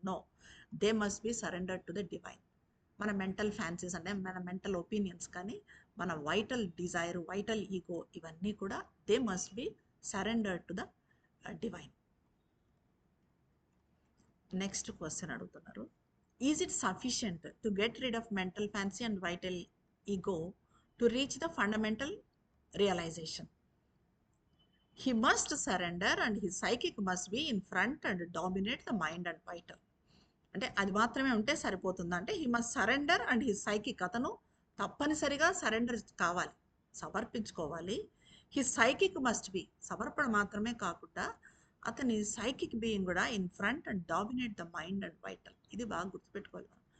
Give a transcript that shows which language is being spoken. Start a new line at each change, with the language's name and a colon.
English: No, they must be surrender to the divine. మన mental fancies అంటే మన mental opinions కానీ, మన వైటల్ డిజైర్, వైటల్ ఈగో, ఇవన్నీ కూడా they must be surrender to the divine. Next question అడుగుతున్నారు, is it sufficient to get rid of mental fancy and vital ego to reach the fundamental realization? He must surrender and his psychic must be in front and dominate the mind and vital.
Telugu: అంటే అది మాత్రమే ఉంటే సరిపోతుందా అంటే,
English: he must surrender and his psychic,
Telugu: అతను తప్పనిసరిగా surrender కావాలి, సమర్పించుకోవాలి.
English: his psychic must be,
Telugu: సమర్పణ మాత్రమే కాకుండా అతని సైకిక్ బీయింగ్ కూడా
English: In front and dominate the mind and vital.
Telugu: ఇది బాగా గుర్తుపెట్టుకోవాలి.